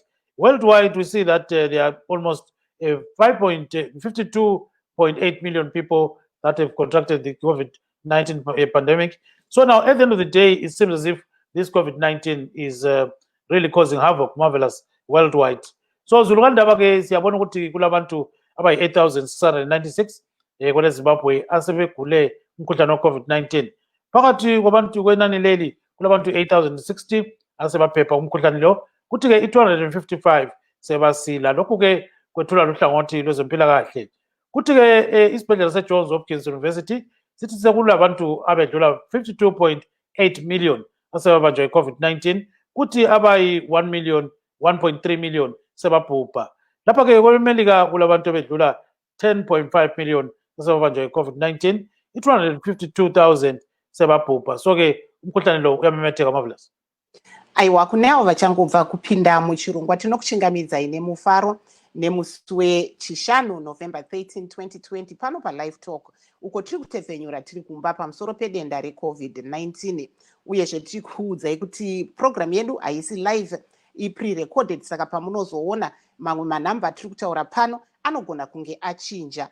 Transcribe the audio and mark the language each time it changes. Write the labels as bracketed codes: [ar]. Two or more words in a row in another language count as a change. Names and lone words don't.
[en] Worldwide, we see that there are almost 52.8 million people that have contracted the COVID-19 pandemic. So now, at the end of the day, it seems as if this COVID-19 is really causing havoc, marvelous, worldwide. [nd] So zulukandaba-ke siyabona ukuthi kulabantu abayi-8,696 kwele Zimbabwe asebegule umkhuhlane we-COVID-19. Phakathi kwabantu kwenani leli kulabantu 8,060 asebaphepha umkhuhlane lo, kuthi-ke i-255 sebasila. Lokhu-ke kwethula luhlangothi lwezempilakahle. Kuthi-ke isibhedlela se-Johns Hopkins University sithi sekulabantu abedlula 52.8 million asebabanjwa i-COVID-19, kuthi abayi-1 million 1.3 million sebabhubha. Lapha-ke kwelemelika kulabantu abedlula 10.5 million asebabanjwa i-COVID-19, i-252,000 sebabhubha. So-ke umkhuhlane lo uyamemetheka, Marvelous. [sn] Aiwa, kuneavo vachangobva kupinda muchirongwa tinokuchingamidzai nemufaro nemusi wechishanu November 13, 2020 pano paLivetalk, uko tiri kutevhenyura tiri kumba pamusoro pedenda reCovid-19 uyezve tiri kuudzai kuti programu yedu haisi live, ipre-recorded, saka pamunozoona mamwe manhamba tiri kutaura pano anogona kunge achinja.